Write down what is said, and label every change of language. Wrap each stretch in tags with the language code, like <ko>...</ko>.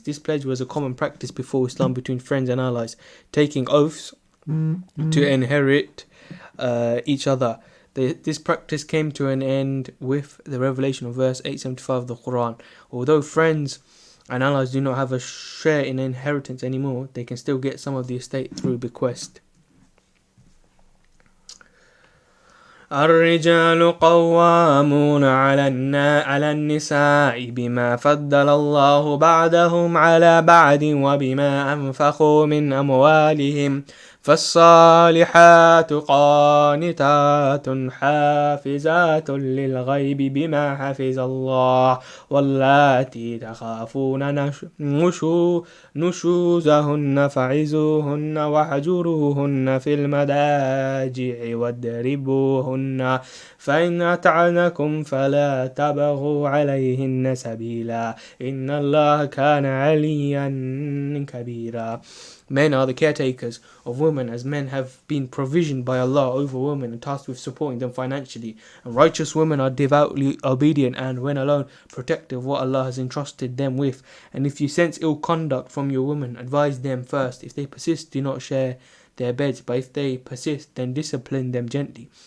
<en>This pledge was a common practice before Islam between friends and allies, taking oaths to inherit each other. This practice came to an end with the revelation of verse 875 of the Quran. Although friends and allies do not have a share in inheritance anymore, they can still get some of the estate through bequest.</en> <ar>الرجال قوامون على النساء بما فضل الله بعضهم على بعض وبما أنفقوا من أموالهم فالصالحات قانتات حافظات للغيب بما حفظ الله واللاتي تخافون نشوزهن فعزوهن واهجروهن في المضاجع واضربوهن فإن أطعنكم فلا تبغوا عليهن سبيلا إن الله كان عليا كبيرا.</ar> <en>Men are the caretakers of women women, as men have been provisioned by Allah over women and tasked with supporting them financially. And righteous women are devoutly obedient and, when alone, protective of what Allah has entrusted them with. And if you sense ill conduct from your women, advise them first. If they persist, do not share their beds, but if they persist, then discipline them gently.</en>